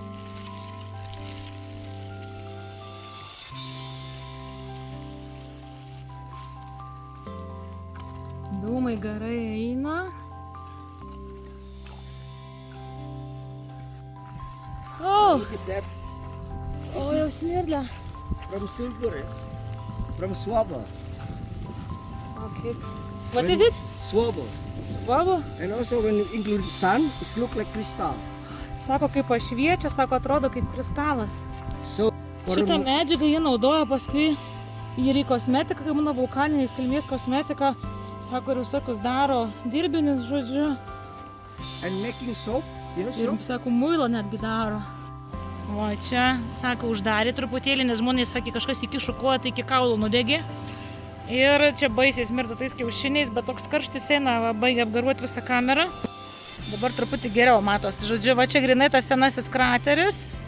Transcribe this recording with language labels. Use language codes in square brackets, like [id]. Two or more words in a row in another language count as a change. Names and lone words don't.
[lt] Dūmai garai eina. O, jau smirdlia. [en] From Silbury, from Swabo. Okay. What is it? Swabo. Swabo? And also when you include sun, it looks like crystal. [lt] Sako, kaip pašviečia, sako, atrodo kaip kristalas. [en] So, [lt] Šitą medžiagą jie naudoja paskui ir į kosmetiką, kaip mano vulkaninės kilmės kosmetika. Sako, ir visokius daro dirbinius, žodžiu. [en] And making soap, you know, [lt] Ir, [en] soap? [lt] sako, muilą netgi daro. O čia, sako, uždarė truputėlį, nes žmonės, sakė, kažkas įkišo koją, tai iki kaulų nudegė. Ir čia baisiai smirda tais kiaušiniais, bet toks karštis eina, va, baigia apgaruoti visą kamerą. Dabar truputį geriau matosi. Žodžiu, va čia grinai tas senasis krateris.